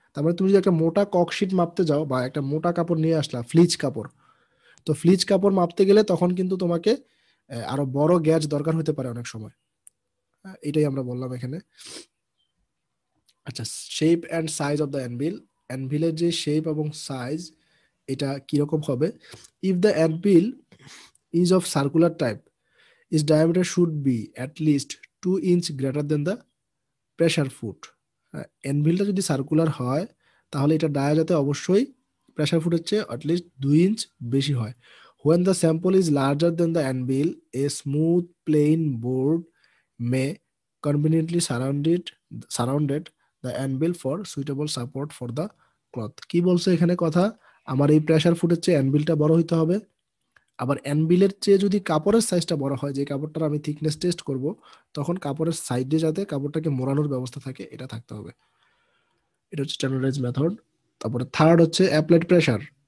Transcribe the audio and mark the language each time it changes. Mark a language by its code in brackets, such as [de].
[bn] তারপরে তুমি যদি একটা মোটা ককশিট মাপতে যাও বা একটা মোটা কাপড় নিয়ে আসলা, ফ্লিচ কাপড়, তো ফ্লিচ কাপড় মাপতে গেলে তখন কিন্তু তোমাকে আরো বড় গ্যাজ দরকার হতে পারে অনেক সময়। এটাই আমরা বললাম এখানে। আচ্ছা, [en] Shape and size of the anvil. [bn] অ্যানভিলের যে শেপ এবং সাইজ, এটা কিরকম হবে? [en] If the anvil is of circular type, its diameter should be at least 2 inch greater than the pressure foot. [bn] অ্যানভিলটা যদি সার্কুলার হয় তাহলে এটা ডায়া যাতে অবশ্যই প্রেসার ফুটের চেয়ে অ্যাটলিস্ট 2 ইঞ্চ বেশি হয়। [en] When the sample is larger than the anvil, a smooth plain board may conveniently surrounded the anvil for suitable support for the cloth. [bn] কি বলছে এখানে কথা? আমার এই প্রেসার ফুটের চেয়ে অ্যানভিলটা বড় হইতে হবে, আবার অ্যানভিলের চেয়ে যদি কাপড়ের সাইজটা বড় হয়, যে কাপড়টার আমি থিকনেস টেস্ট করব, তখন কাপড়ের সাইডে যাতে কাপড়টাকে মোড়ানোর ব্যবস্থা থাকে এটা থাকতে হবে। এটা হচ্ছে স্ট্যান্ডার্ডাইজ মেথড। তারপরে থার্ড হচ্ছে অ্যাপ্লাইড প্রেসার।